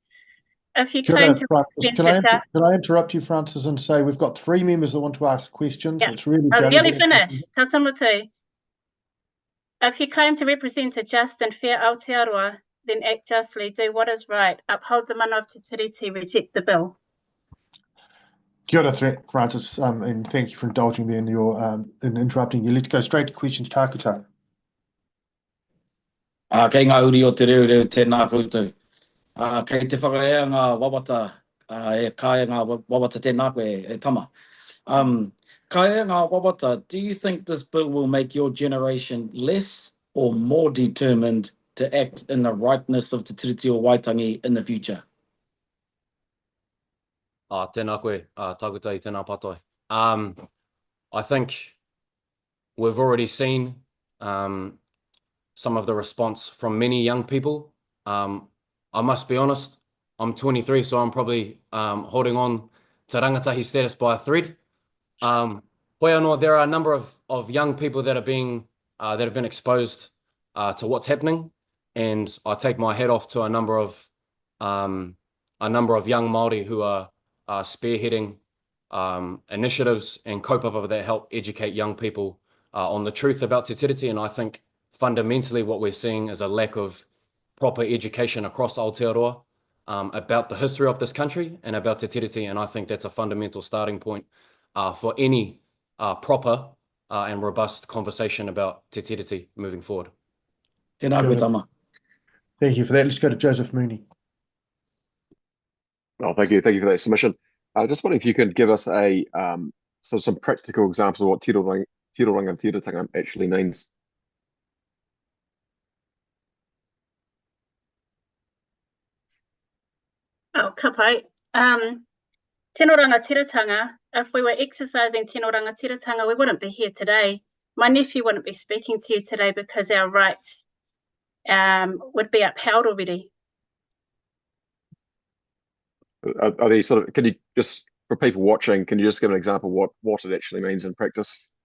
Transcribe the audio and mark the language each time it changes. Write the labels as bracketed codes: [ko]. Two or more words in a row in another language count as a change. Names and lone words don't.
[en] If you claim to represent can I interrupt you, Frances, and say we've got 3 members that want to ask questions. Yeah. It's really I'm nearly finished. Tatamutu. If you claim to represent a just and fair Aotearoa, then act justly, do what is right, uphold the mana of [mi] te tiriti, [en] reject the bill. [mi] Kia ora, [en] Frances, and thank you for indulging me in your in interrupting you. Let's go straight to questions. [mi] Tākuta. Kei ngā uri o te reo tēnā koutou. Kei te whakaea ngā wawata, e kāia ngā wawata tēnā koe e tama. Kāia ngā wawata, [en] do you think this bill will make your generation less or more determined to act in the rightness of [mi] te tiriti o Waitangi [en] in the future? [mi] Tēnā koe, tākuta I tēnā patoi. [en] I think we've already seen some of the response from many young people. I must be honest, I'm 23, so I'm probably holding on to rangatahi status by a thread. [mi] Hoi anō, [en] there are a number of young people that are being that have been exposed to what's happening, and I take my hat off to a number of young Māori who are spearheading initiatives and kaupapa that help educate young people on the truth about [mi] te tiriti, [en] and I think fundamentally what we're seeing is a lack of proper education across Aotearoa about the history of this country and about [mi] te tiriti, [en] and I think that's a fundamental starting point for any proper and robust conversation about [mi] te tiriti [en] moving forward. [mi] Tēnā koe tama. [en] Thank you for that. Let's go to Joseph Mooney. Oh, thank you for that submission. I just wonder if you could give us a some practical examples of what [mi] tiro rangatiratanga [en] actually means. [mi] Oh, ka pai. Tino rangatiratanga, [en] if we were exercising [mi] tino rangatiratanga, [en] we wouldn't be here today. My nephew wouldn't be speaking to you today because our rights would be upheld already. Are these sort of, can you just, for people watching, can you just give an example of what it actually means in practice?